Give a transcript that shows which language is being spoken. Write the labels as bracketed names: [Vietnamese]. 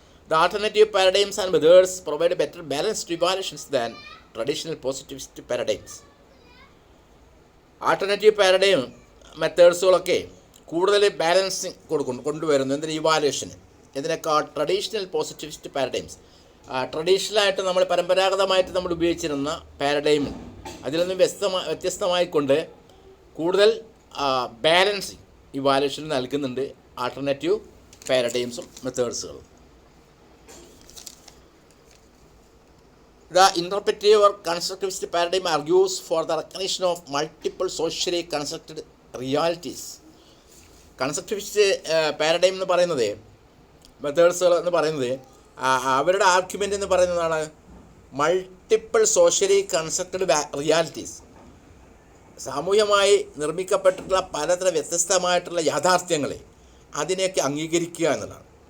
[English] The alternative paradigms and methods provide better balanced evaluations than traditional positivist paradigms. [Malayalam] Alternative paradigm മെത്തേഡ്സുകളൊക്കെ കൂടുതൽ balancing കൊണ്ടുവരുന്നു എന്തിന്, evaluation, ഇതിനേക്കാൾ traditional positivist paradigms, ട്രഡീഷണലായിട്ട് നമ്മൾ പരമ്പരാഗതമായിട്ട് നമ്മൾ ഉപയോഗിച്ചിരുന്ന പാരഡൈം അതിൽ നിന്നും വ്യത്യസ്തമായിക്കൊണ്ട് കൂടുതൽ ബാലൻസിങ് ഇവാലുവേഷൻ നൽകുന്നുണ്ട് alternative പാരഡൈംസും മെത്തേഡ്സുകളും. [English] The interpretive or constructivist paradigm argues for the recognition of multiple socially constructed realities. [Malayalam] Constructivist paradigm എന്ന് പറയുന്നത്, മെത്തേഡ്സുകൾ എന്ന് പറയുന്നത്, അവരുടെ ആർഗ്യുമെൻ്റ് എന്ന് പറയുന്നതാണ് മൾട്ടിപ്പിൾ സോഷ്യലി കൺസ്ട്രക്റ്റഡ് റിയാലിറ്റീസ്, സാമൂഹ്യമായി നിർമ്മിക്കപ്പെട്ടിട്ടുള്ള പലതരം വ്യത്യസ്തമായിട്ടുള്ള യാഥാർത്ഥ്യങ്ങളെ അതിനെയൊക്കെ അംഗീകരിക്കുക എന്നുള്ളതാണ്.